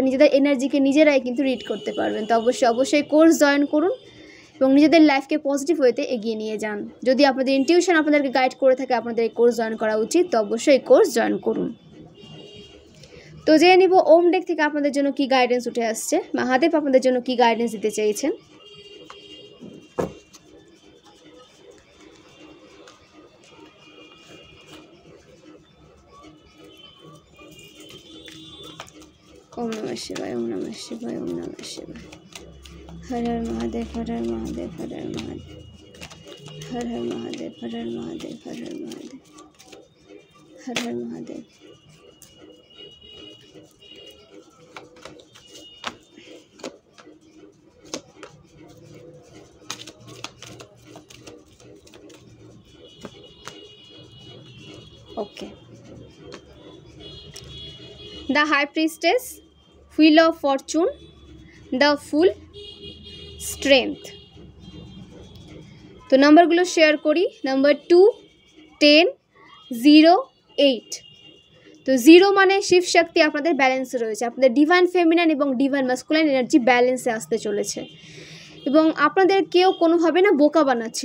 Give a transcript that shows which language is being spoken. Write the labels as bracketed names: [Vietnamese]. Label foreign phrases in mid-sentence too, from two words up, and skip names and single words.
[Bangla] নিজেদের এনার্জিকে নিজেরাই কিন্তু রিড করতে পারবেন। তো অবশ্যই [English] course join [Bangla] করুন এবং নিজেদের লাইফকে [English] positive wayতে [Bangla] এগিয়ে নিয়ে যান। যদি আপনাদের ইনটিউশন আপনাদেরকে গাইড করে থাকে আপনাদের এই [English] course join [Bangla] করা উচিত, তো অবশ্যই [English] course join [Bangla] করুন। তো জেনে নিব ওম ডেক থেকে আপনাদের জন্য কি গাইডেন্স উঠে আসছে, মহাদেব আপনাদের জন্য কি গাইডেন্স দিতে চেয়েছেন। [Sanskrit] ओम नमः शिवाय, ओम नमः शिवाय, ओम नमः शिवाय। [Hindi] हर हर महादेव, हर हर महादेव, हर हर महादेव, हर हर महादेव, हर हर महादेव, हर हर महादेव, हर हर महादेव। [English] ओके, the high priestess, wheel of fortune, the full strength। [Bangla] তো নাম্বারগুলো শেয়ার করি। নাম্বার 2, 10, 0, 8। তো 0 মানে শিব শক্তি আপনাদের ব্যালেন্সে রয়েছে, আপনাদের [English] divine feminine [Bangla] এবং [English] divine masculine energy [Bangla] ব্যালেন্সে আসতে চলেছে, এবং আপনাদের কেউ কোনোভাবে না বোকা বানাচ্ছিল।